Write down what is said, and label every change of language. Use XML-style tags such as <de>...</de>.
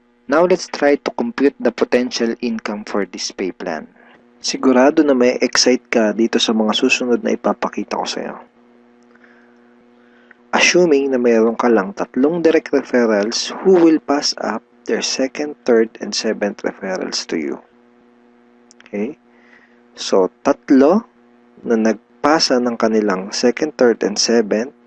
<en>Now, let's try to compute the potential income for this pay plan.</en> <tl>Sigurado na may excite ka dito sa mga susunod na ipapakita ko sa'yo.</tl> <en>Assuming</en> <tl>na mayroon ka lang</tl> <en>3 direct referrals who will pass up their second, third, and seventh referrals to you. Okay?</en> <tl>So, 3 na nagpasa ng kanilang</tl> <en>second, third, and seventh</en>